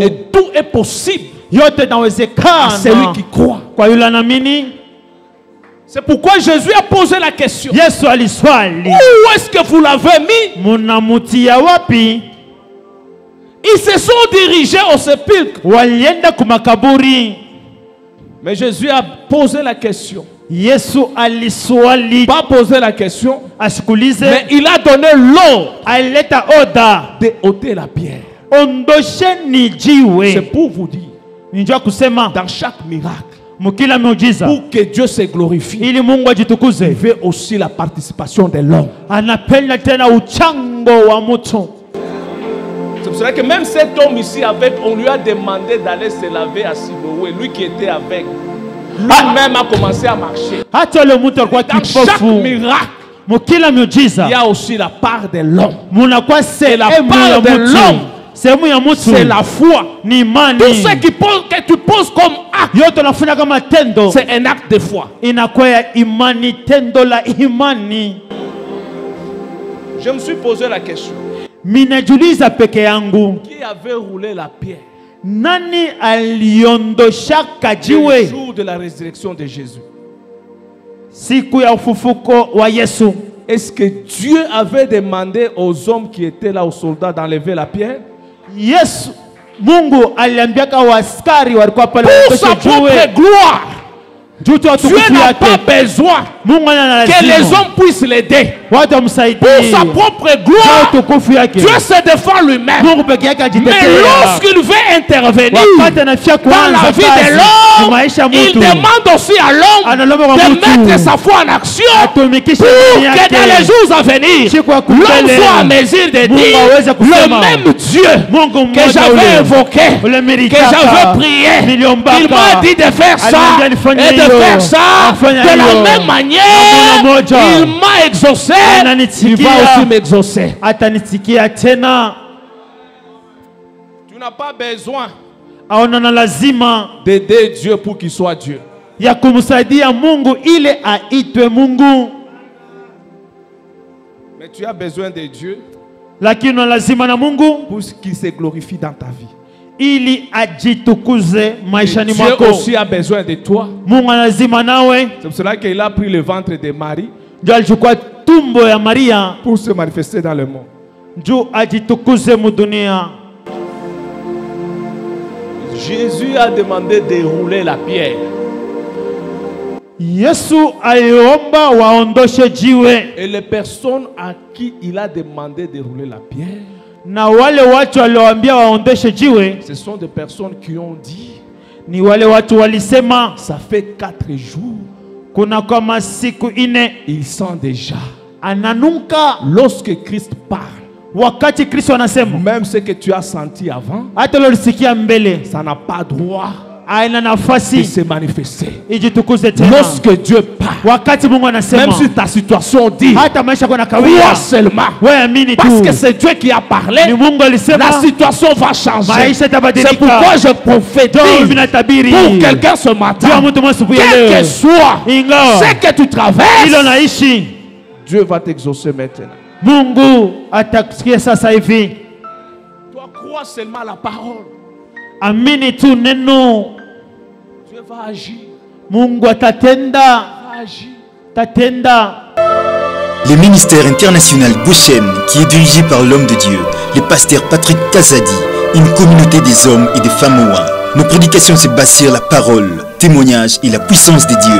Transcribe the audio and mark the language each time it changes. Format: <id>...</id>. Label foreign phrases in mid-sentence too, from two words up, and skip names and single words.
<fr>Et tout est possible</fr> <sw>Yote</sw> <fr>à</fr> <sw>inawezekana</sw> <fr>celui qui croit.</fr> <sw>kwa yule anaamini.</sw> <fr>C'est pourquoi Jésus a posé la question.</fr> <sw>Yesu aliswali,</sw> <fr>Où est-ce que vous l'avez mis?</fr> <sw>munamutia wapi?</sw> <fr>Ils se sont dirigés au sépulcre.</fr> <sw>Walienda kumakaburi.</sw> <fr>Mais Jésus a posé la question.</fr> <sw>Yesu aliswali,</sw> <fr>Pas posé la question,</fr> <sw>asikulize,</sw> <fr>mais il a donné l'ordre</fr> <sw>alileta oda,</sw> <fr>de ôter la pierre.</fr> <sw>ondosheni</sw> <fr>C'est</fr> <sw>jiwe.</sw> <fr>pour vous dire,</fr> <sw>Ninjua kusema</sw> <fr>dans chaque miracle,</fr> <sw>mukila miujiza,</sw> <fr>pour que Dieu se glorifie,</fr> <sw>ili Mungu ajitukuze,</sw> <fr>il veut aussi la participation de l'homme.</fr> <sw>anapenda tena uchango wa mtu.</sw> <fr>C'est pour cela que même cet homme ici avec, on lui a demandé d'aller se laver à Siloé, lui qui était avec. Lui-même a commencé à marcher.</fr> <sw>Hata yule mtu alikuwa</sw> <fr>Dans chaque</fr> <sw>kipofu,</sw> <fr>miracle,</fr> <sw>mukila</sw> <fr>il</fr> <sw>miujiza</sw> <fr>y a aussi la part de l'homme.</fr> <sw>munakuwa</sw> <fr>la</fr> <sw>sehemu</sw> <fr>part</fr> <sw>ya</sw> <fr>de</fr> <sw>mtu.</sw> <fr>l'homme.</fr> <sw>Sehemu ya mtu</sw> <fr>C'est la foi.</fr> <sw>ni imani.</sw> <fr>Tout ce que tu poses comme acte,</fr> <sw>Yote unafanya kama tendo</sw> <fr>c'est un acte de foi.</fr> <sw>inakuwa ya imani, tendo la imani.</sw> <fr>Je me suis posé la question.</fr> <sw>Minajiuliza peke yangu,</sw> <fr>Qui avait roulé la pierre</fr> <sw>nani aliondoshaka</sw> <fr>le</fr> <sw>jiwe</sw> <fr>jour de la résurrection de Jésus?</fr> <sw>siku ya ufufuko wa Yesu?</sw> <fr>Est-ce que Dieu avait demandé aux hommes qui étaient là, aux soldats, d'enlever la pierre?</fr> <sw>Yesu, Mungu aliambiaka waaskari walikuwa pale</sw> <fr>Pour sa</fr> <sw>waondoshe</sw> <fr>propre</fr> <sw>jiwe</sw> <fr>gloire.</fr> <sw>juu tu</sw> <fr>Dieu</fr> <sw>watukufu</sw> <fr>n'a</fr> <sw>yake.</sw> <fr>pas besoin</fr> <sw>Mungu ana</sw> <fr>que les</fr> <sw>lazima</sw> <fr>hommes puissent l'aider.</fr> <sw>watu</sw> <fr>Pour</fr> <sw>wamsaidie</sw> <fr>sa propre</fr> <sw>juu</sw> <fr>gloire,</fr> <sw>utukufu yake.</sw> <fr>Dieu se défend lui-même.</fr> <sw>Mungu peke yake</sw> <fr>Mais</fr> <sw>ajitetea.</sw> <fr>lorsqu'il veut intervenir</fr> <sw>Wakati anafia</sw> <fr>dans</fr> <sw>kuanza</sw> <fr>la vie de</fr> <sw>kazi</sw> <fr>l'homme,</fr> <sw>ni maisha ya</sw> <fr>il</fr> <sw>mtu,</sw> <fr>demande aussi à l'homme</fr> <sw>analomba kwa</sw> <fr>de</fr> <sw>mtu</sw> <fr>mettre sa foi en action</fr> <sw>atumikishe</sw> <fr>pour</fr> <sw>imani</sw> <fr>que dans les</fr> <sw>yake,</sw> <fr>jours à venir,</fr> <sw>siku ya</sw> <fr>l'homme</fr> <sw>kumbele</sw> <fr>soit en mesure de</fr> <sw>Mungu aweze</sw> <fr>dire</fr> <sw>kusema,</sw> <fr>le même Dieu</fr> <sw>Mungu</sw> <fr>que</fr> <sw>mmoja</sw> <fr>j'avais</fr> <sw>ule</sw> <fr>invoqué,</fr> <sw>ule</sw> <fr>que</fr> <sw>militaka,</sw> <fr>j'avais prié.</fr> <sw>niliombaka,</sw> <fr>Il m'a dit de faire ça</fr> <sw>aliniambia nifanye</sw> <fr>et de</fr> <sw>hiyo,</sw> <fr>faire ça</fr> <sw>nafanya</sw> <fr>de la</fr> <sw>hiyo.</sw> <fr>même manière.</fr> <sw>Namna moja.</sw> <fr>Il m'a exaucé,</fr> <sw>Ananisikia.</sw> <fr>il va aussi m'exaucer.</fr> <sw>atanisikia tena.</sw> <fr>Tu n'as pas besoin</fr> <sw>Aona na lazima</sw> <fr>d'aider Dieu pour qu'il soit Dieu.</fr> <sw>ya kumsaidia Mungu ili aitwe Mungu,</sw> <fr>Mais tu as besoin de Dieu</fr> <sw>lakini una lazima na Mungu</sw> <fr>pour qu'il se glorifie dans ta vie.</fr> <sw>ili ajitukuze</sw> <fr>Et</fr> <sw>maishani</sw> <fr>Dieu</fr> <sw>mwako.</sw> <fr>aussi a besoin de toi.</fr> <sw>Mungu ana lazima nawe.</sw> <fr>C'est pour cela qu'il a pris le ventre de Marie</fr> <sw>Ndio alichukua tumbo ya Maria</sw> <fr>pour se manifester dans le monde.</fr> <sw>juu ajitukuze mudunia.</sw> <fr>Jésus a demandé de rouler la pierre.</fr> <sw>Yesu aliomba waondoshe jiwe,</sw> <fr>Et les personnes à qui il a demandé de rouler la pierre,</fr> <sw>na wale watu walioambia waondoshe jiwe</sw> <fr>ce sont des personnes qui ont dit,</fr> <sw>ni wale watu walisema</sw> <fr>ça fait 4 jours,</fr> <sw>kuna kwa masiku ine</sw> <fr>il sent déjà.</fr> <sw>ananuka.</sw> <fr>Lorsque Christ parle,</fr> <sw>Wakati Kristo anasema,</sw> <fr>même ce que tu as senti avant,</fr> <sw>hata lolisikia mbele</sw> <fr>ça n'a pas droit</fr> <sw>aina</sw> <fr>de</fr> <sw>nafasi</sw> <fr>se manifester.</fr> <sw>ijitukuze tena.</sw> <fr>Lorsque Dieu parle,</fr> <sw>wakati Mungu anasema,</sw> <fr>même si ta situation dit,</fr> <sw>hata maisha yako</sw> <fr>crois</fr> <sw>yanakawia,</sw> <fr>seulement.</fr> <sw>wewe amini tu,</sw> <fr>Parce que c'est Dieu qui a parlé.</fr> <sw>ni Mungu alisema,</sw> <fr>La situation va changer.</fr> <sw>maisha yatabadilika.</sw> <fr>C'est pourquoi je</fr> <sw>Ndio</sw> <fr>prophétise</fr> <sw>ninatabiri</sw> <fr>pour quelqu'un ce</fr> <sw>juu ya</sw> <fr>matin.</fr> <sw>mtu mmoja asubuhi ya</sw> <fr>Quel que</fr> <sw>leo,</sw> <fr>soit</fr> <sw>ingawa</sw> <fr>ce que tu traverses,</fr> <sw>hilo naishi,</sw> <fr>Dieu va t'exaucer maintenant.</fr> <sw>Mungu atakusikia sasa hivi.</sw> <fr>Toi, crois seulement la parole.</fr> <sw>Amini tu neno,</sw> <fr>Dieu va agir.</fr> <sw>Mungu atatenda,</sw> <fr>Va agir.</fr> <sw>tatenda.</sw> <fr>Le ministère international Goshen, qui est dirigé par l'homme de Dieu, le pasteur Patrick Kazadi, une communauté des hommes et des femmes ouins. Nos prédications se basent sur la parole, témoignage et la puissance de Dieu.</fr>